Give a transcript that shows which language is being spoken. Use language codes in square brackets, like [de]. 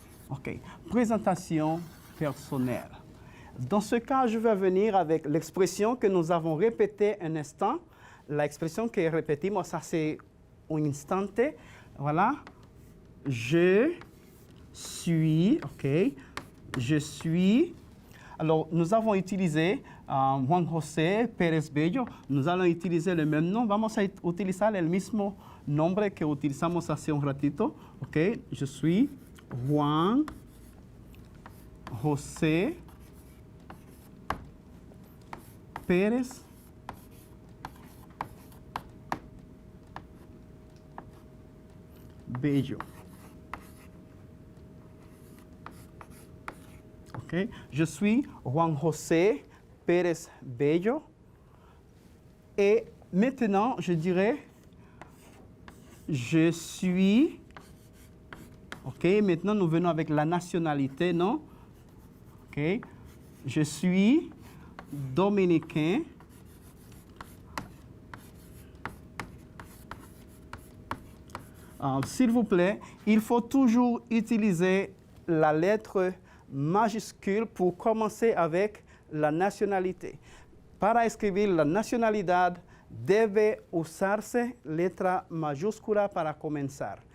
[fr] OK, présentation personnelle. Dans ce cas, je vais venir avec l'expression que nous avons répétée un instant. L'expression [es] que repetimos hace un instante. [fr] Voilà. Je suis, OK, je suis. Alors, nous avons utilisé Juan José Pérez Bello. Nous allons utiliser le même nom. [es] Vamos a utilizar el mismo nombre que utilizamos hace un ratito. [fr] OK, je suis Juan José Pérez Bello. OK, je suis Juan José Pérez Bello. Et maintenant, je dirais, je suis, OK, maintenant nous venons avec la nationalité, non? OK, je suis dominicain. S'il vous plaît, il faut toujours utiliser la lettre majuscule pour commencer avec la nacionalidad. [es] Para escribir la nacionalidad debe usarse letra mayúscula para comenzar.